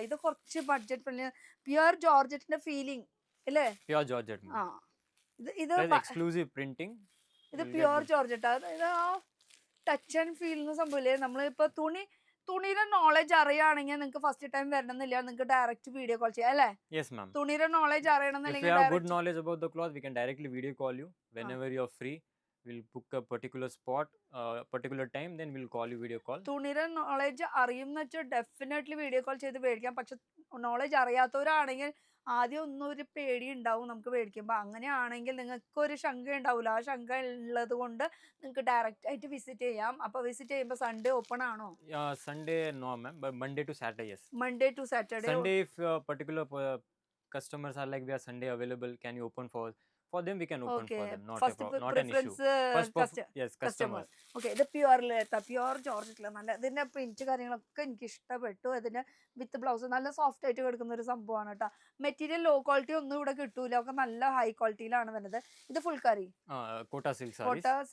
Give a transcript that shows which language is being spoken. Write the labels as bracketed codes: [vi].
[ml] ഇത് കുറച്ച് budget pure ജോർജറ്റിന്റെ feeling അല്ലേ? [en] Pure Georgette. [ml] ആ ഇത് [en] Plus exclusive printing. [ml] ഇത് പ്യുർ ജോർജറ്റ്. ഇത് ആ ടച്ച് ആൻഡ് ഫീൽ എന്ന സംഭവമില്ലേ? നമ്മളിപ്പോൾ തുണിയുടെ നോളജ് അറിയുകയാണെങ്കിൽ നിങ്ങൾക്ക് ഫസ്റ്റ് ടൈം വരണമെന്നില്ല, നിങ്ങൾക്ക് ഡയറക്റ്റ് വീഡിയോ കോൾ ചെയ്യാം അല്ലേ? [en] Yes, ma'am. [ml] തുണിയുടെ knowledge [en] If you [ml] അറിയണമെന്നില്ലെങ്കിൽ [en] have good knowledge about the cloth, we can directly video call you whenever you're free. We'll book a particular spot, particular time, then we'll call you video call. [ml] തുണിയുടെ knowledge അറിയുമെന്ന് വെച്ചാൽ definitely video call ചെയ്ത് മേടിക്കാം. പക്ഷെ knowledge അറിയാത്തവരാണെങ്കിൽ ആദ്യം ഒന്നും ഒരു പേടി ഉണ്ടാവും നമുക്ക് മേടിക്കുമ്പോൾ. അങ്ങനെയാണെങ്കിൽ നിങ്ങൾക്ക് ഒരു ശങ്ക ഉണ്ടാവില്ല. ആ ശങ്ക ഉള്ളത് കൊണ്ട് നിങ്ങൾക്ക് ഡയറക്റ്റ് ആയിട്ട് വിസിറ്റ് ചെയ്യാം. അപ്പോൾ വിസിറ്റ് ചെയ്യുമ്പോൾ സൺഡേ ഓപ്പൺ ആണോ? [en] Sunday, no, ma'am, but Monday to Saturday, yes. Monday to Saturday. Sunday, if particular customers are like, we are Sunday available, can you open for us? For them, we can open Okay. for them. Not First not an issue. preference First, yes, customer. customers. [ml] Okay, ഇത് പ്യുവറിലെത്താം, pure ജോർജറ്റിൽ നല്ല ഇതിന്റെ print കാര്യങ്ങളൊക്കെ എനിക്ക് ഇഷ്ടപ്പെട്ടു. അതിന്റെ with blouse നല്ല soft ആയിട്ട് കിടക്കുന്ന ഒരു സംഭവമാണ് കേട്ടോ. മെറ്റീരിയൽ ലോ ക്വാളിറ്റി ഒന്നും ഇവിടെ കിട്ടൂല, ഒക്കെ നല്ല ഹൈ ക്വാളിറ്റിയിലാണ് വരുന്നത്. ഇത് ഫുൾ കറി [en] Kota silk sarees